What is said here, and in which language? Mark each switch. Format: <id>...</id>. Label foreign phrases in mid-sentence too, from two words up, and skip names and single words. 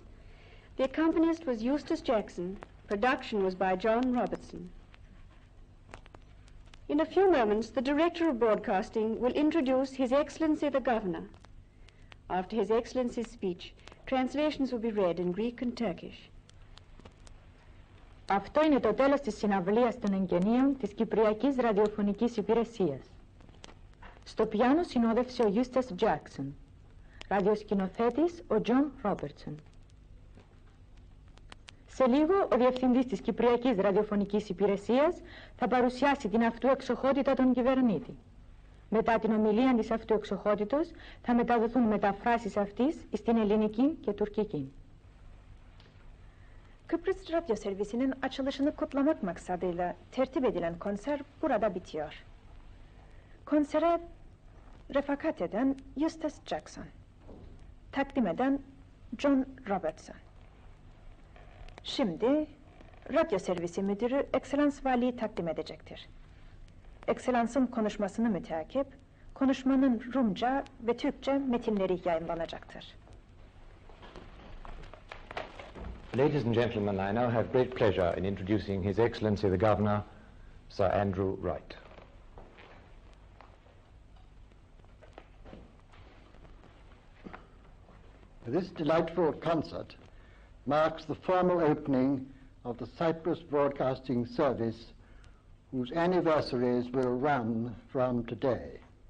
<en>The accompanist was Eustace Jackson. Production was by John Robertson. In a few moments, the Director of Broadcasting will introduce His Excellency the Governor. After His Excellency's speech, translations will be read in Greek and Turkish.</en> <el>Αυτό είναι το τέλος της συναυλίας των εγκαινίων της Κυπριακής Ραδιοφωνικής Υπηρεσίας. Στο πιάνο συνόδευσε ο Γιούστον Τζάκσον, ραδιοσκηνοθέτης ο Τζον Ρόμπερτσον. Σε λίγο, ο Διευθυντής της Κυπριακής Ραδιοφωνικής Υπηρεσίας θα παρουσιάσει την αυτού εξοχότητα των κυβερνήτη. Μετά την ομιλία της αυτού εξοχότητος θα μεταδοθούν μεταφράσεις αυτής στην ελληνική και τουρκική.</el> <tr>Kıbrıs Radyo Servisi'nin açılışını kutlamak maksadıyla tertip edilen konser burada bitiyor. Konsere refakat eden Eustace Jackson, takdim eden John Robertson. Şimdi Radyo Servisi Müdürü Ekselans Vali'yi takdim edecektir. Ekselans'ın konuşmasını müteakip, konuşmanın Rumca ve Türkçe metinleri yayınlanacaktır.</tr> <en>Ladies and gentlemen, I now have great pleasure in introducing His Excellency the Governor, Sir Andrew Ráithe. This delightful concert marks the formal opening of the Cyprus Broadcasting Service, whose anniversaries will run from today.</en>